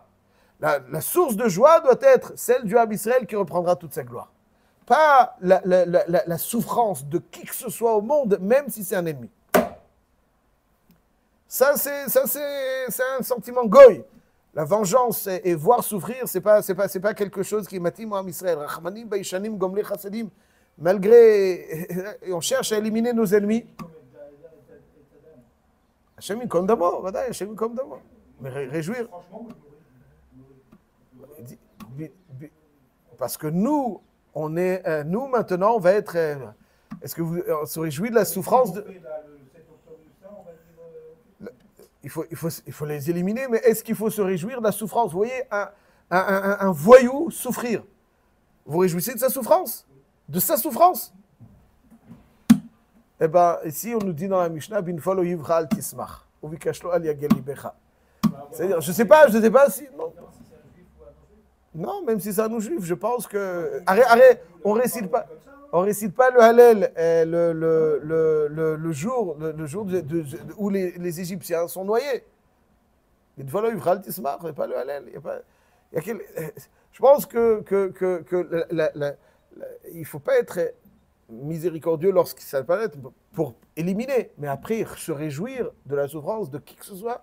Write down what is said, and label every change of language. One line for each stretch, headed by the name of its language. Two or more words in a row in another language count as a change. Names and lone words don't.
French: La source de joie doit être celle du homme Israël qui reprendra toute sa gloire. Pas la souffrance de qui que ce soit au monde, même si c'est un ennemi. Ça c'est un sentiment goy. La vengeance et voir souffrir, c'est pas quelque chose qui est matim au Israël.
Hebrew: רחמנים ביישנים גומלי חסדים.
French: Malgré, on cherche à éliminer nos ennemis.
Hebrew: השם יקום דמו, ודאי, השם יקום דמו.
French: Mais réjouir. Parce que nous maintenant, on va être. Est-ce que on se réjouit de la souffrance de. Il faut les éliminer, mais est-ce qu'il faut se réjouir de la souffrance? Vous voyez, un voyou souffrir. Vous vous réjouissez de sa souffrance? De sa souffrance? Eh bien, ici, on nous dit dans la Mishnah,
Hebrew: בנפלו אויבך תשמח, ובכשלו אל יגל לבך.
French: C'est-à-dire, je ne sais pas si. Non, même si c'est un non-juif, je pense que. Arrête, on récite pas le Hallel le jour où les Égyptiens sont noyés. Mais voilà,
Hebrew: אויבך תשמח,
French: pas le Hallel. Je pense que il ne faut pas être miséricordieux lorsqu'il s'apparaît pour éliminer, mais après se réjouir de la souffrance de qui que ce soit.